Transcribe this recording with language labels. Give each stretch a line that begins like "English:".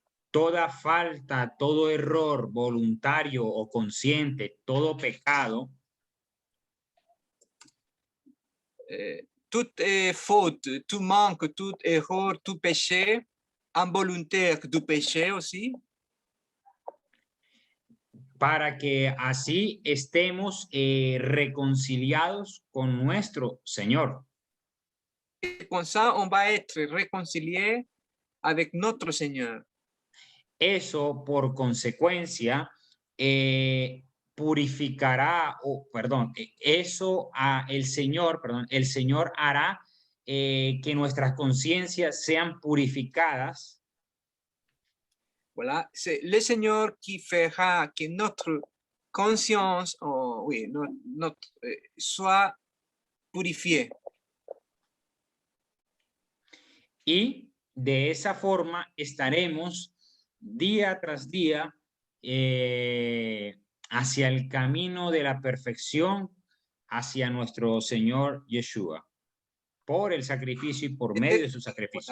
Spanish: Toda falta, todo error voluntario o consciente, todo pecado.
French: Toute faute, tout manque, tout erreur, tout péché, involontaire du péché aussi.
Spanish: Para que así estemos reconciliados con nuestro Señor.
French: Et comme ça, on va être réconcilié avec notre Seigneur.
Spanish: Eso, por consecuencia, purificará, o perdón, eso el Señor hará que nuestras conciencias sean purificadas.
French: Voilà, c'est le Seigneur qui fera que notre conscience, oui, soit purifiée.
Spanish: Y de esa forma estaremos día tras día hacia el camino de la perfección, hacia nuestro Señor Yeshua, por el sacrificio y por medio de su sacrificio.